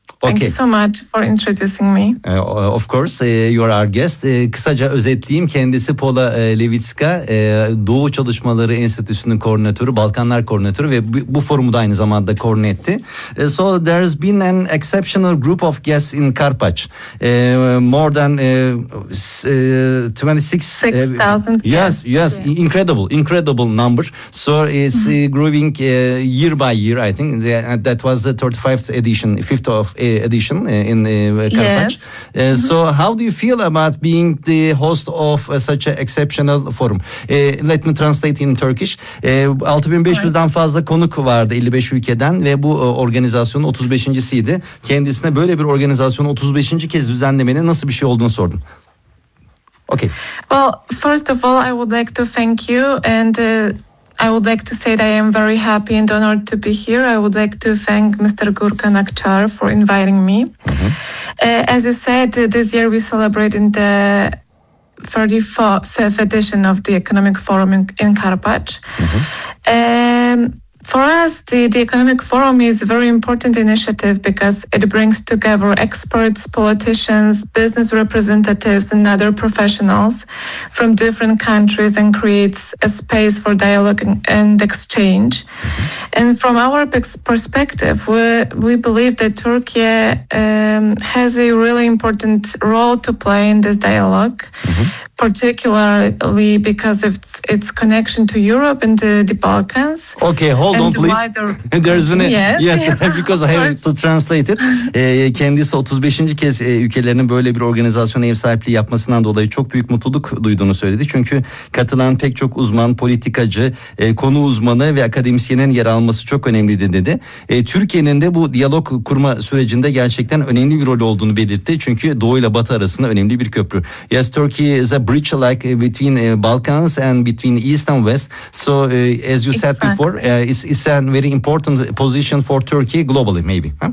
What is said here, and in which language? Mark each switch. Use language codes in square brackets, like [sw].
[en] Thank you so much for introducing me. Of course, you are our guest. [tr] Kısaca özetleyeyim. Kendisi Pola Lewicka, Doğu Çalışmaları Enstitüsü'nün koordinatörü, Balkanlar koordinatörü ve bu forumu da aynı zamanda koordine etti. [en] So there's been an exceptional group of guests in Karpaç. More than 26,000 guests. Yes, incredible number. So it's growing year by year, I think. That was the 35th edition, 5th of edition in Karataş. Yes. So how do you feel about being the host of such an exceptional forum? Let me translate in Turkish. [tr] 6500'den fazla konuk vardı 55 ülkeden ve bu organizasyonun 35.siydi. Kendisine böyle bir organizasyonu 35. kez düzenlemenin nasıl bir şey olduğunu sordum. [en] Okay. Well, first of all, I would like to thank you and I would like to say that I am very happy and honored to be here. I would like to thank Mr. Gürkan Akçar for inviting me. Mm-hmm. As you said, this year we celebrate in the 35th edition of the Economic Forum in Karapach. Mm-hmm. For us, the Economic Forum is a very important initiative because it brings together experts, politicians, business representatives, and other professionals from different countries and creates a space for dialogue and exchange. And from our perspective, we believe that Turkey has a really important role to play in this dialogue. Mm-hmm. Particularly because of its connection to Europe and the Balkans. Okay, hold on please. There's been a, yes, yes because I have to translate it. [tr] Kendisi 35. kez ülkelerinin böyle bir organizasyona ev sahipliği yapmasından dolayı çok büyük mutluluk duyduğunu söyledi. Çünkü katılan pek çok uzman, politikacı, konu uzmanı ve akademisyenin yer alması çok önemliydi dedi. Türkiye'nin de bu diyalog kurma sürecinde gerçekten önemli bir rol olduğunu belirtti. Çünkü Doğu ile Batı arasında önemli bir köprü. [en] Yes, Turkey is a bridge like between Balkans and between East and West. So as you said before, it's a very important position for Turkey globally, maybe.